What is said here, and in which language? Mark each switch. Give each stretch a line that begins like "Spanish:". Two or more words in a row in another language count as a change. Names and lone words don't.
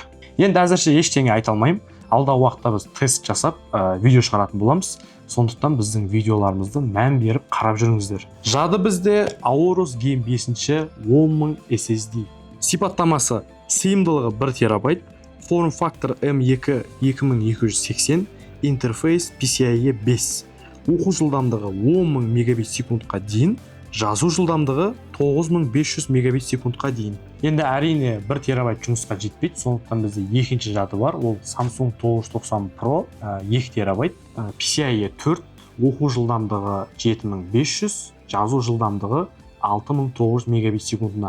Kazakh: Енді әзірше ештеңе айта алмаймын. Алда уақытта біз тест жасап, видео шығаратын боламыз. Сондықтан біздің видеоларымызды мән беріп қарап жүріңіздер. Жады бізде Aorus Game 5 10000 SSD. Сипаттамасы сыйымдылығы 1 терабайт, форм фактор M2 2280, интерфейс PCIe 5. Оқу жылдамдығы 10000 мегабит секундқа дейін, жазу жылдамдығы 9500 мегабит секундқа дейін. Енді әрине 1 терабайт жұмысқа жетпейді, сондықтан бізде екінші жады бар, ол Samsung 990 Pro 2 терабайт, PCIe 4, оқу жылдамдығы 7500, жазу жылдамдығы 6900 мегабит секундына.